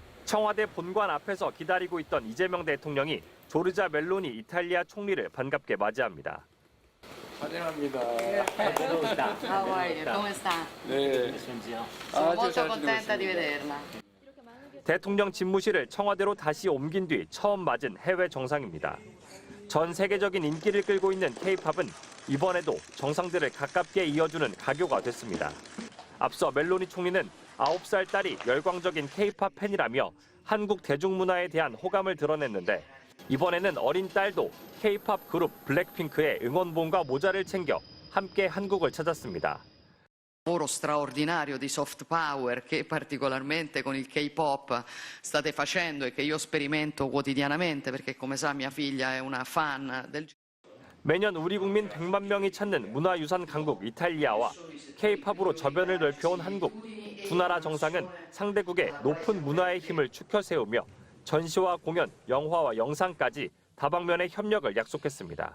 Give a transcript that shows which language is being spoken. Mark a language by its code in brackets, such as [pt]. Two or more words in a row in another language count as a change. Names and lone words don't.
[ko] 청와대 본관 앞에서 기다리고 있던 이재명 대통령이 조르자 멜로니 이탈리아 총리를 반갑게 맞이합니다. 환영합니다. [en] How are you? [it] Come sta? [ko] 네. [it] Sono molto contenta di vederla. [ko] 대통령 집무실을 청와대로 다시 옮긴 뒤 처음 맞은 해외 정상입니다. 전 세계적인 인기를 끌고 있는 K-팝은 이번에도 정상들을 가깝게 이어주는 가교가 됐습니다. 앞서 멜로니 총리는 9살 딸이 열광적인 K-팝 팬이라며 한국 대중문화에 대한 호감을 드러냈는데 이번에는 어린 딸도 K-팝 그룹 블랙핑크의 응원봉과 모자를 챙겨 함께 한국을 찾았습니다. [it] Lavoro straordinario di [en] soft power [it] che particolarmente con il K-pop state facendo e che io sperimento quotidianamente perché come sa mia figlia è una fan del [ko] 매년 우리 국민 100만 명이 찾는 문화유산 강국 이탈리아와 K-팝으로 저변을 넓혀온 한국. 두 나라 정상은 상대국의 높은 문화의 힘을 축혀 세우며 전시와 공연, 영화와 영상까지 다방면의 협력을 약속했습니다.